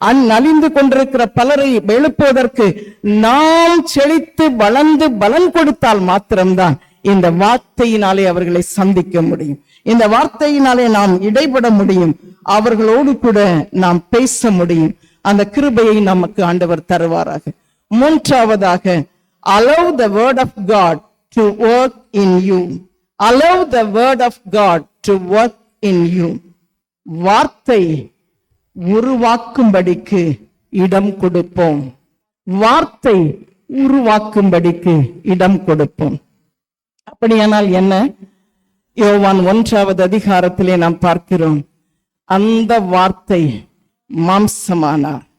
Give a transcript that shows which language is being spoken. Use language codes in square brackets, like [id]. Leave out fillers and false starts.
[ta] நலிந்து கொண்டிருக்கிற பலரை எழுப்புவதற்கு நாம் செழித்து வளர்ந்து பலன் கொடுத்தால் மாத்திரம்தான் இந்த வார்த்தையினாலே அவர்களை சந்திக்க முடியும். இந்த வார்த்தையினாலே நாம் இடைபட முடியும். அவர்களோடு கூட நாம் பேச முடியும். அந்த கிருபையை நமக்கு ஆண்டவர் தருவாராக. மூன்றாவதாக, [en] allow the word of God to work in you. Allow the word of God to work in you. [ta] வார்த்தை உருவாக்கும்படிக்கு இடம் கொடுப்போம். வார்த்தை உருவாக்கும்படிக்கு இடம் கொடுப்போம். அப்படியானால் என்ன? யோவான் 1வது அதிகாரத்திலே நாம் பார்க்கிறோம், அந்த வார்த்தை மாம்சமானார்.